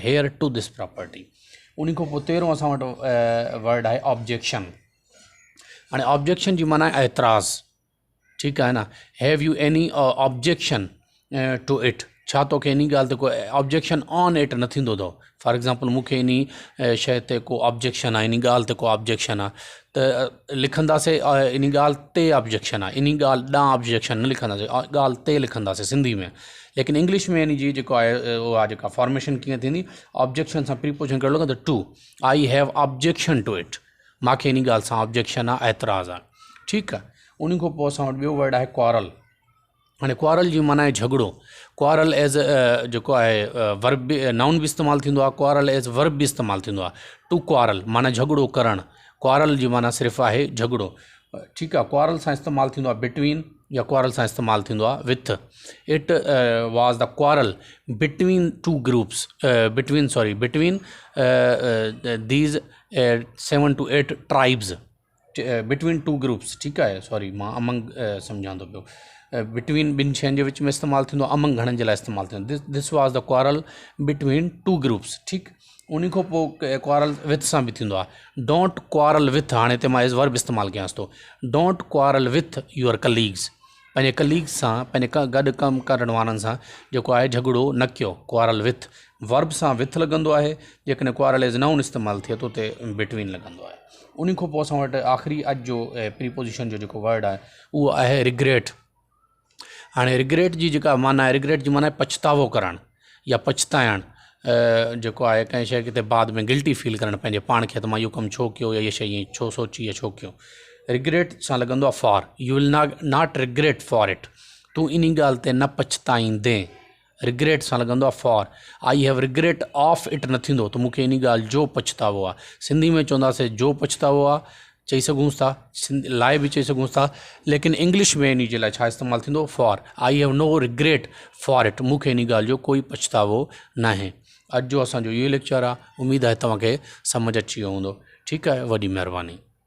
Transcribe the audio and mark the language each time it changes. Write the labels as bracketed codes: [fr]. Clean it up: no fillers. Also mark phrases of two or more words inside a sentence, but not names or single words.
[en] heir to this property. [sd] उन खां पोइ 13 असां वटि वर्ड आहे ऑब्जेक्शन। हाणे ऑब्जेक्शन जी माना आहे एतिराज़, ठीकु आहे न। [en] have you any objection to it, [sd] छा तोखे इन ॻाल्हि ते को [en] objection on it [sd] न थींदो अथव। [en] for example, [sd] मूंखे इन शइ ते को ऑब्जेक्शन आहे, इन ॻाल्हि ते को ऑब्जेक्शन आहे, त लिखंदासीं इन ॻाल्हि ते ऑब्जेक्शन आहे, इन ॻाल्हि ॾांहुं ऑब्जेक्शन न लिखंदासीं, ॻाल्हि ते लिखंदासीं सिंधी में। लेकिन इंग्लिश में इन जी जेको आहे उहो आहे जेका फॉर्मेशन कीअं थींदी, ऑब्जेक्शन सां प्रीपोजिशन कहिड़ो लॻंदो, टू। [en] I have objection to it, [sd] मूंखे इन ॻाल्हि सां ऑब्जेक्शन आहे, एतिराज़ आहे, ठीकु आहे। उन खां पोइ असां वटि ॿियो वर्ड आहे क्वारल। हाणे क्वारल जी माना आहे झगड़ो। [en] quarrel as [sd] जेको आहे वर्ब बि, नाउन बि इस्तेमालु थींदो आहे। [en] quarrel as verb [sd] बि इस्तेमालु थींदो आहे। [en] to quarrel [sd] माना झगड़ो करणु। क्वारल जी माना सिर्फ़ु आहे झगड़ो, ठीकु आहे। क्वारल सां इस्तेमालु थींदो आहे बिटवीन, या क्वारल सां इस्तेमालु थींदो आहे विथ। [en] it was the quarrel between two groups, between these 7 to 8 tribes, between two groups, [sd] ठीकु आहे। सॉरी, मां अमंग सम्झां थो पियो। बिटवीन ॿिनि शयुनि जे विच में इस्तेमालु थींदो आहे, अमंग घणनि जे लाइ इस्तेमालु थींदो। [en] this was the quarrel between two groups, [sd] ठीकु। उन खां पोइ [en] quarrel with [sd] सां बि थींदो आहे। [en] don't quarrel with, [sd] हाणे हिते मां [en] as verb [sd] इस्तेमालु कयांसि थो। [en] don't quarrel with your colleagues, [sd] पंहिंजे कलीग सां पंहिंजे गॾु कमु करण वारनि सां जेको आहे झगड़ो न कयो। [en] quarrel with verb [sd] सां विथ लॻंदो आहे, जेकॾहिं [en] quarrel as noun [sd] इस्तेमालु थिए थो त बिटवीन लॻंदो आहे। उन खां पोइ असां वटि आख़िरी अॼु जो प्रीपोजिशन जो जेको वर्ड आहे उहो आहे रिग्रेट। हाणे रिग्रेट जी जेका माना आहे, रिग्रेट जी माना आहे पछतावो करणु या पछताइणु। जेको आहे कंहिं शइ खे बाद में [en] guilty feel [sd] करणु पंहिंजे पाण खे, त मां इहो कमु छो कयो या इहा शइ ईअं छो सोची या छो कयो। रिग्रेट सां लॻंदो आहे फॉर, [en] you will not regret for it, [sd] तूं इन ॻाल्हि ते न पछताईंदे। रिग्रेट सां लॻंदो आहे फॉर, [en] I have regret of it [sd] न थींदो त मूंखे इन ॻाल्हि जो पछतावो आहे। सिंधी में चवंदासीं जो पछतावो आहे चई सघूं था, सिंधी लाइ बि चई सघूं था, लेकिन इंग्लिश में इन जे लाइ छा इस्तेमालु थींदो, फॉर। [en] I have no regret for it, [sd] मूंखे इन ॻाल्हि जो कोई पछतावो न आहे। अॼु जो असांजो इहो लेक्चर आहे, उमेदु आहे तव्हांखे सम्झ अची वियो हूंदो। ठीकु आहे, वॾी महिरबानी।